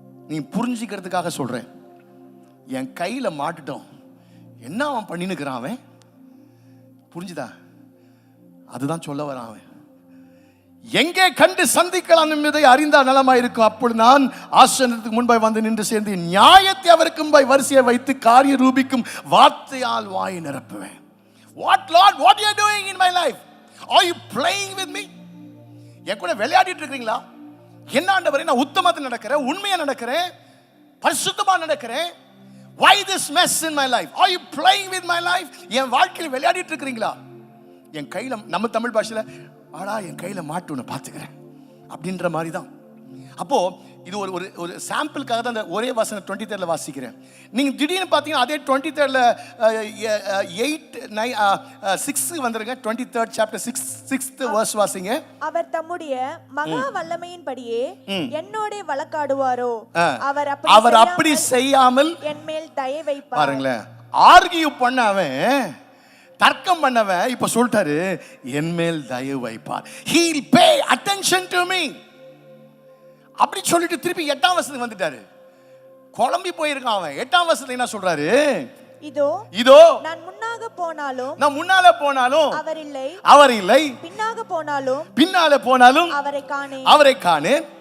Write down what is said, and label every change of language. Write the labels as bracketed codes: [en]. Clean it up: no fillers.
[ta] நீ புரிஞ்சுக்கிறதுக்காக சொல்றேன், என் கையில மாட்டட்டும். என்ன அவன் பண்ணினுக்கிறான், அவன் புரிஞ்சுதா? அதுதான் சொல்ல வரான் அவன். எங்கே கண்டு சந்திக்கலாம் என்பதை அறிந்தால் நலமாயிருக்கும். அப்பொழுது நான் ஆசனத்துக்கு முன்பாய் வந்து நின்று சேர்ந்து நியாயத்தை அவருக்கு முன்பாய் வரிசையை வைத்து காரிய ரூபிக்கும் வார்த்தையால் வாயை நிரப்புவேன். [en] What Lord, what you are doing in my life? Are you playing with me? [ta] என் கூட விளையாடிட்டு இருக்கீங்களா? என்ன ஆண்டவரே, நான் உத்தமத்தில் நடக்கிறேன், உண்மையா நடக்கிறேன், பரிசுத்தமா நடக்கிறேன். [en] Why this mess in my life? Are you playing with my life? [ta] என் வாழ்க்கையில் விளையாடிட்டு இருக்கீங்களா? என் கையில, நம்ம தமிழ் பாஷையில, ஆடா என் கையில மாட்டு ஒன்று பார்த்துக்கிறேன் அப்படின்ற மாதிரி தான். அப்போ இது ஒரு ஒரு சாம்பிளுக்காக தான் அந்த ஒரே வசனம் 23 வாசிக்கிறேன். நீங்க திடீர்னு பார்த்தீங்கன்னா அதே 23 8 9 6 வந்துருங்க. 23 சாப்டர் 6th verse வாசிங்க. அவர் தம்முடைய மகா வல்லமையின்படியே என்னோட வழக்காடுவாரோ, அவர் அப்படி செய்யாமல் என் மேல் தயை வைப்பார். பாருங்களேன், ஆர்கியூ பண்ணவன், தர்க்கம் பண்ணவன் இப்ப சொல்லிட்டாரு, என் மேல் தயவு வைப்பார். [en] He'll pay attention to me. [ta] அப்படி சொல்லிட்டு திருப்பி 8ஆம் வசனத்துக்கு வந்துட்டாரு. குழம்பி போயிருக்கான் அவன். 8ஆம் வசனத்துல என்ன சொல்றாரு? இதோ நான் முன்னாக போனாலும் அவர் இல்லை, பின்னாக போனாலும் அவரை காணேன்.